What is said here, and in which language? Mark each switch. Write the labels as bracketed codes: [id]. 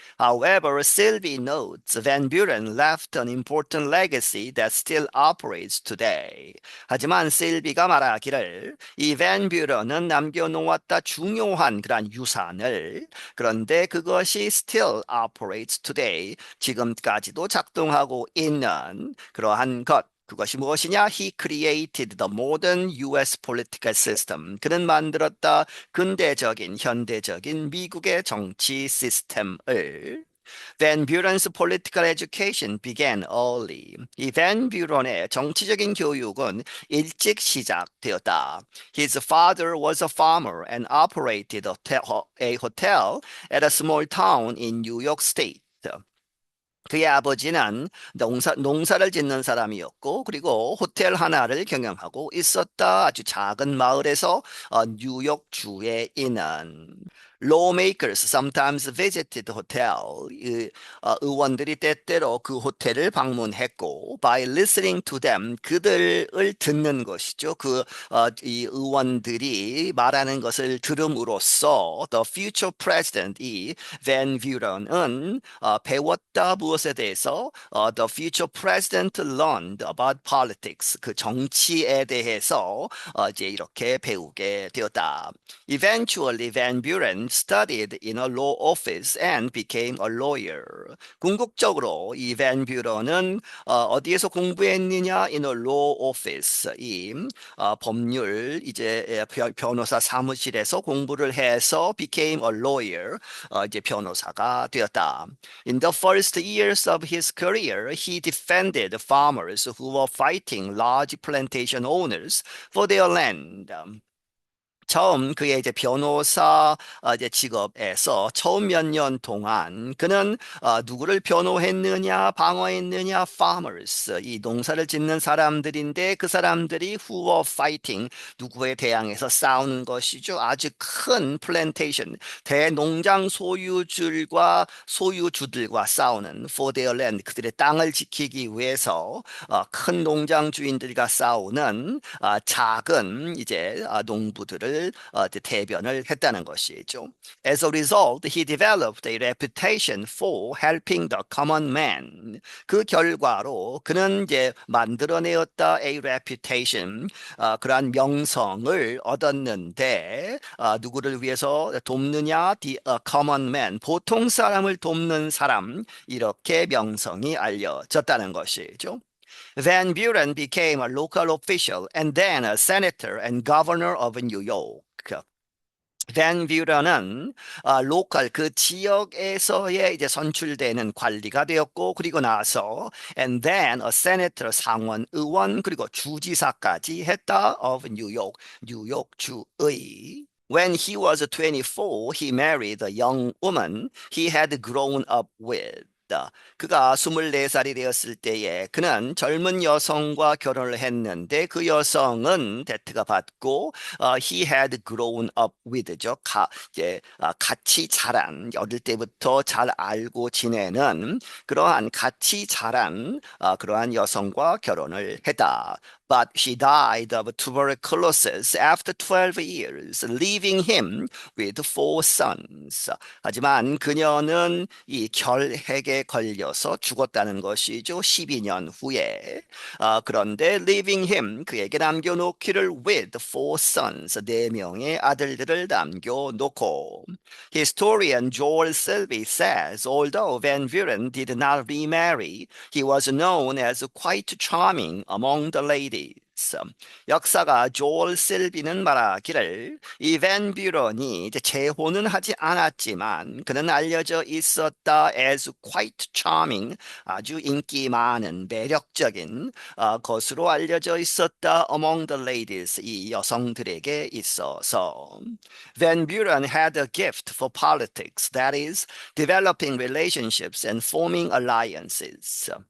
[en] However, Selby notes Van Buren left an important legacy that still operates today. [ko] 하지만 셀비가 말하기를 이 밴 뷰런은 남겨놓았다 중요한 그런 유산을. 그런데 그것이 [en] still operates today. [ko] 지금까지도 작동하고 있는 그러한 것. 그것이 무엇이냐? [en] He created the modern US political system. [ko] 그는 만들었다 근대적인 현대적인 미국의 정치 시스템을. [en] Van Buren's political education began early. [ko] 이 밴 뷰런의 정치적인 교육은 일찍 시작되었다. [en] His father was a farmer and operated a hotel at a small town in New York State. [ko] 그의 아버지는 농사를 짓는 사람이었고, 그리고 호텔 하나를 경영하고 있었다. 아주 작은 마을에서 뉴욕주에 있는. [en] Lawmakers sometimes visited the hotel. [ko] 의원들이 때때로 그 호텔을 방문했고, [en] by listening to them, [ko] 그들을 듣는 것이죠. 이 의원들이 말하는 것을 들음으로써 [en] the future president, [ko] 이 밴 뷰런은 배웠다. 무엇에 대해서? [en] The future president learned about politics. [ko] 그 정치에 대해서 이제 이렇게 배우게 되었다. [en] Eventually, Van Buren studied in a law office and became a lawyer. [ko] 궁극적으로 이 밴 뷰런은 어디에서 공부했느냐? [en] In a law office. [ko] 이 법률 이제 변호사 사무실에서 공부를 해서 [en] became a lawyer. [ko] 이제 변호사가 되었다. [en] In the first years of his career, he defended farmers who were fighting large plantation owners for their land. [ko] 처음 그의 이제 변호사 이제 직업에서 처음 몇 년 동안 그는 누구를 변호했느냐, 방어했느냐, farmers, 이 농사를 짓는 사람들인데 그 사람들이 [en] who were fighting, [ko] 누구에 대항해서 싸우는 것이죠. 아주 큰 plantation, 대농장 소유주들과 싸우는 [en] for their land, [ko] 그들의 땅을 지키기 위해서 큰 농장 주인들과 싸우는 작은 이제 농부들을 대변을 했다는 것이죠. [en] As a result, he developed a reputation for helping the common man. [ko] 그 결과로 그는 이제 만들어내었다 [en] a reputation, [ko] 그러한 명성을 얻었는데 누구를 위해서 돕느냐? [en] The common man, [ko] 보통 사람을 돕는 사람, 이렇게 명성이 알려졌다는 것이죠. [en] Van Buren became a local official and then a senator and governor of New York. [ko] 밴 뷰런은 로컬 그 지역에서의 이제 선출되는 관리가 되었고 그리고 나서 [en] and then a senator [ko] 상원 의원 그리고 주지사까지 했다 [en] of New York [ko] 뉴욕 주의. [en] When he was 24, he married a young woman he had grown up with. [ko] 그가 24살이 되었을 때에 그는 젊은 여성과 결혼을 했는데 그 여성은 데트가 받고 [en] he had grown up with [ko] 죠. 이제, 같이 자란 어릴 때부터 잘 알고 지내는 그러한 같이 자란 그러한 여성과 결혼을 했다. [en] But she died of tuberculosis after 12 years, leaving him with four sons. [ko] 하지만 그녀는 이 결핵에 걸려서 죽었다는 것이죠. 12년 후에. 그런데 [en] leaving him, [ko] 그에게 남겨놓기를 [en] with four sons, [ko] 네 명의 아들들을 남겨놓고. [en] Historian Joel Selby says, although Van Buren did not remarry, he was known as quite charming among the ladies. [ko] 역사가 조엘 셀비는 말하기를 이 밴 뷰런이 이제 재혼은 하지 않았지만 그는 알려져 있었다 [en] as quite charming [ko] 아주 인기 많은 매력적인 것으로 알려져 있었다 [en] among the ladies [ko] 이 여성들에게 있어서 [en] Van Buren had a gift for politics that is developing relationships and forming alliances.